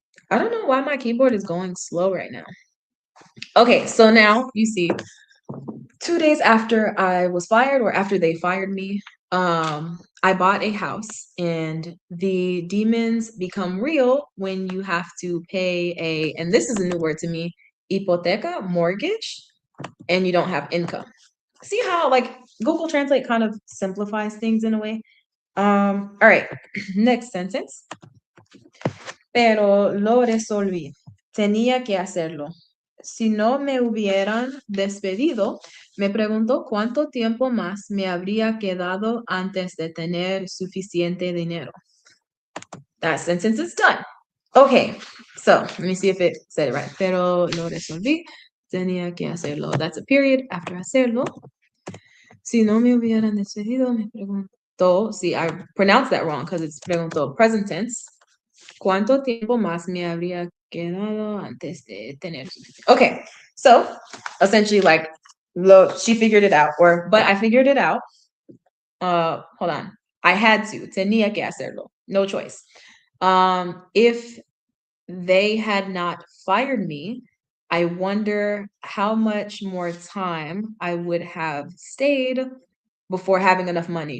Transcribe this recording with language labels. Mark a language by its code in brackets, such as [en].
[en] I don't know why my keyboard is going slow right now. Okay, so now you see 2 days after I was fired or after they fired me, I bought a house and the demons become real when you have to pay and this is a new word to me, hipoteca, mortgage, and you don't have income. See how like Google Translate kind of simplifies things in a way? All right, next sentence. [es] Pero lo resolví. Tenía que hacerlo. Si no me hubieran despedido, me preguntó cuánto tiempo más me habría quedado antes de tener suficiente dinero. [en] That sentence is done. Okay, so let me see if it said it right. [es] Pero lo resolví. Tenía que hacerlo. [en] That's a period after [es] hacerlo. Si no me hubieran despedido, me preguntó. [en] See, I pronounced that wrong because it's preguntó present tense. [es] ¿Cuánto tiempo más me habría quedado antes de tener. [en] Okay, so essentially, like, look, she figured it out, but I figured it out. Hold on. I had to. [es] Tenía que hacerlo. [en] No choice. If they had not fired me, I wonder how much more time I would have stayed before having enough money.